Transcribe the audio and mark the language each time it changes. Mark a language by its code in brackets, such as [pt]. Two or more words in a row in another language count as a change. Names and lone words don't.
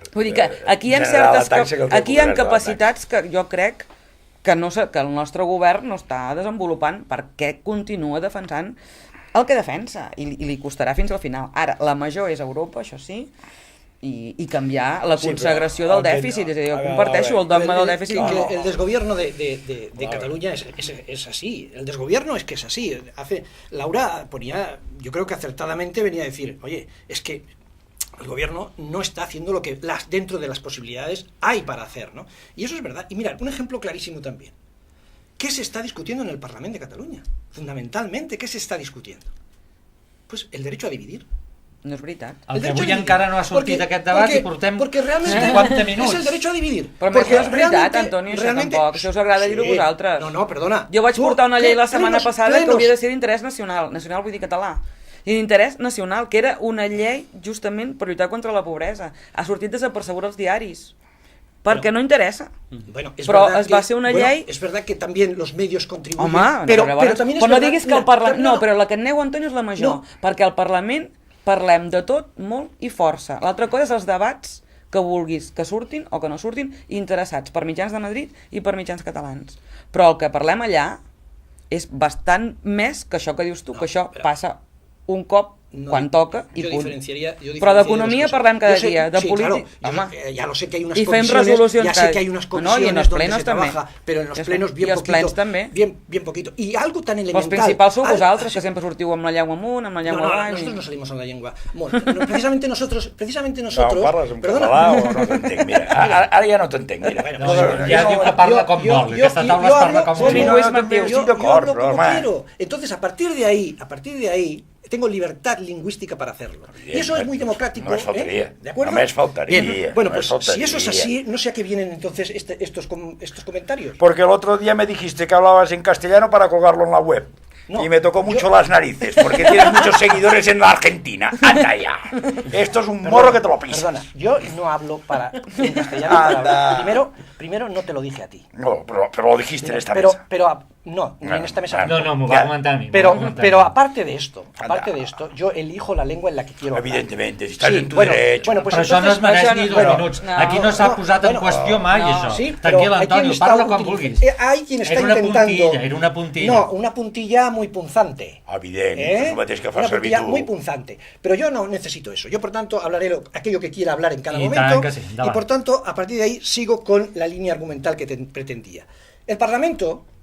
[ca] Vull dir que aquí hi ha aquí hi ha capacitats que jo crec que el nostre govern no està desenvolupant perquè continua defensant el que defensa i li costarà fins al final. Ara, la major és Europa, això sí, i canviar la consagració del dèficit, és a dir, jo comparteixo el dogma del dèficit. [es] El desgobierno de Cataluña es así, el desgobierno es que es así. Laura ponía, yo creo que acertadamente venía a decir, oye, es que el gobierno no está haciendo lo que dentro de las posibilidades hay para hacer, ¿no? Y eso es verdad. Y mirad, un ejemplo clarísimo también. ¿Qué se está discutiendo en el Parlamento de Cataluña? Fundamentalmente, ¿qué se está discutiendo? Pues el derecho a dividir. [ca] No és veritat. El que avui encara no ha sortit aquest debat i portem 50 minuts. [es] Es el derecho a dividir. [ca] Però no és veritat, Antoni, això tampoc. Això us agrada dir-ho a vosaltres. No, perdona. Jo vaig portar una llei la setmana passada que hauria de ser d'interès nacional. Nacional vull dir català. I d'interès nacional, que era una llei justament per lluitar contra la pobresa. Ha sortit desapercebuda als diaris. Perquè no interessa. Bueno, però es va ser una llei... [es] Es verdad que también los medios contribuyen. [ca] Home, [es] però también es [ca] no diguis que el Parlament... No, però la que et nego, Antoni, és la major. Perquè al Parlament parlem de tot, molt i força. L'altra cosa és els debats que vulguis que surtin o que no surtin interessats per mitjans de Madrid i per mitjans catalans. Però el que parlem allà és bastant més que això que dius tu, que això passa un cop quan toca i punt. Però d'economia parlem cada dia, de política... [es] Ya lo sé que hay unas comisiones, ya sé que hay unas comisiones donde se trabaja, pero en los plenos bien poquito. Bien poquito. Y algo tan elemental... [ca] Els principals sou vosaltres, que sempre sortiu amb la llengua amunt, amb la llengua avall... [es] Nosotros no salimos [ca] amb la llengua. [es] Precisamente nosotros... [ca] No, parles en català o no t'entenc, mira. Ara ja no t'entenc, mira. Ja diu que parla com vol, aquesta taula es parla com vol. [es] Yo hablo como quiero. Entonces, a partir de ahí, tengo libertad lingüística para hacerlo. Y eso es muy democrático. No me faltaría. ¿De acuerdo? No me faltaría. Bien. Bueno, pues si eso es así, no sé a qué vienen entonces estos comentarios. Porque el otro día me dijiste que hablabas en castellano para colgarlo en la web. No, y me tocó mucho las narices, porque tienes muchos seguidores en la Argentina. ¡Anda ya! Esto es un morro que te lo pisa. Perdona, yo no hablo en castellano. Primero no te lo dije a ti. No, pero lo dijiste en esta mesa. No, en esta mesa no, me va a comentar a mí. Pero aparte de esto, yo elijo la lengua en la que quiero hablar. Evidentemente, si estás en tu derecho. Bueno, pues [ca] però això no es mereix ni 2 minuts. Aquí no s'ha posat en qüestió mai això. Tranquil, Antonio, parla quan vulguis. [es] Hay quien está intentando... Era una puntilla. No, una puntilla muy punzante. Evidente, no tienes que hacer servir tú. Muy punzante. Pero yo no necesito eso. Yo, por tanto, hablaré aquello que quiera hablar en cada momento. Y, por tanto, a partir de ahí, sigo con la línea argumental que pretendía. El Parlamento...